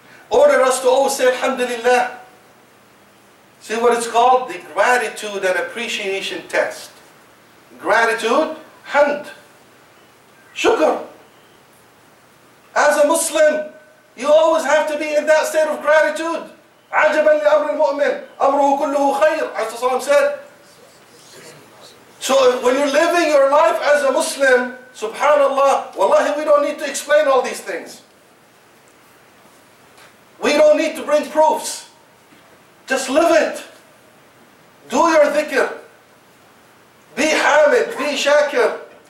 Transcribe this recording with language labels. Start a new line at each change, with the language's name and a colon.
English: Ordered us to always say alhamdulillah. See what it's called? The gratitude and appreciation test. Gratitude, hamd, shukr. As a Muslim, you always have to be in that state of gratitude.
Arabic: عَجَبًا لِأَمْرِ الْمُؤْمِنِ أَمْرُهُ كُلُّهُ خَيْرٌ,
English: as the Psalm said. So when you're living your life as a Muslim, subhanallah, wallahi, we don't need to explain all these things. We don't need to bring proofs. Just live it. Do your dhikr. Be hamid, be shakir.